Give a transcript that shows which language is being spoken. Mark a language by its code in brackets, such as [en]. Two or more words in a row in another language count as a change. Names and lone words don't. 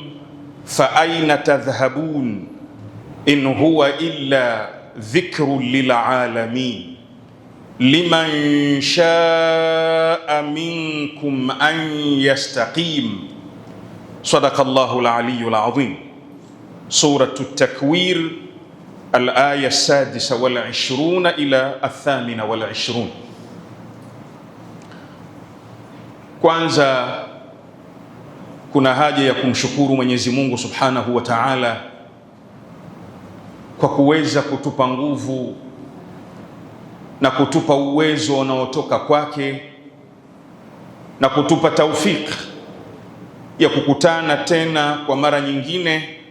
[ar] فأين تذهبون إن هو إلا ذكر للعالمين لمن شاء منكم أن يستقيم. صدق الله العلي العظيم. سورة التكوير الآية 26 إلى 28. [sw] Kwanza kuna haja ya kumshukuru Mwenyezi Mungu [ar] سبحانه وتعالى [sw] kwa kuweza kutupa nguvu na kutupa uwezo unaotoka kwake na kutupa taufik ya kukutana tena kwa mara nyingine